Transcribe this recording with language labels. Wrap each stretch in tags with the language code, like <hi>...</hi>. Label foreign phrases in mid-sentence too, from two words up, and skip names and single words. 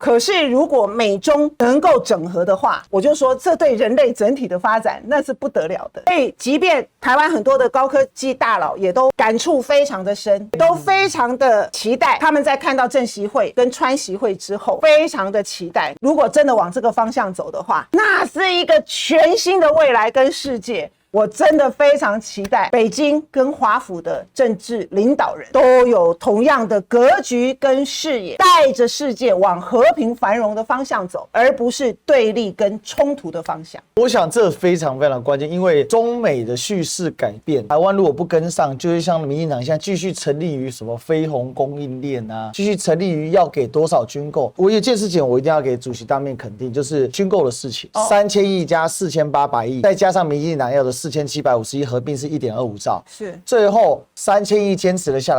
<zh>可是如果美中能夠整合的話，我就說這對人類整體的發展那是不得了的。所以即便台灣很多的高科技大佬也都感觸非常的深，都非常的期待，他們在看到鄭習會跟川習會之後，非常的期待，如果真的往這個方向走的話，那是一個全新的未來跟世界。我真的非常期待北京跟華府的政治領導人都有同樣的格局跟視野，帶着世界往和平繁榮的方向走，而不是對立跟衝突的方向。我想這非常非常關鍵，因為中美的敘事改變，台灣如果不跟上，就會像民進黨現在繼續成立於什麼非紅供應鏈啊，繼續成立於要給多少軍購。我有一件事情我一定要給主席當面肯定，就是軍購的事情，3000億加4800億，再加上民進黨要的4750億，合併是1.25兆，是最後3000億堅持了下來。</zh>